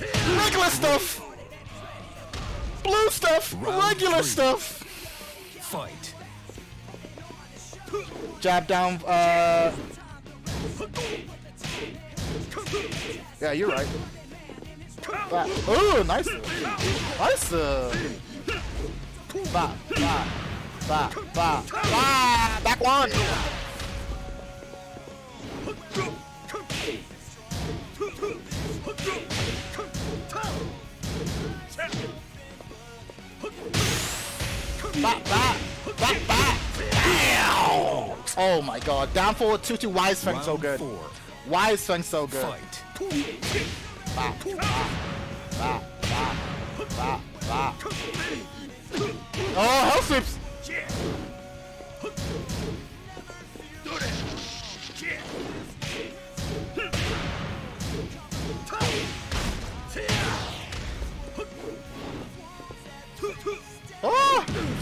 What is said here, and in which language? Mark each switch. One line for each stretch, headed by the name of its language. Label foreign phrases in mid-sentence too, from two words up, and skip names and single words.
English: Regular stuff! Blue stuff! Regular stuff! Fight. Jab down, yeah, you're right. Oh, nice. Nice. Ba, ba, ba, ba, ba. Back one. Ba, ba, ba, ba. Damn. Oh my god. Down forward 2-2. Wise Feng so good. 4. Wise Feng so good. Fight. Ba, ba, ba, ba, ba. Oh, hell sweeps! Oh! Throws!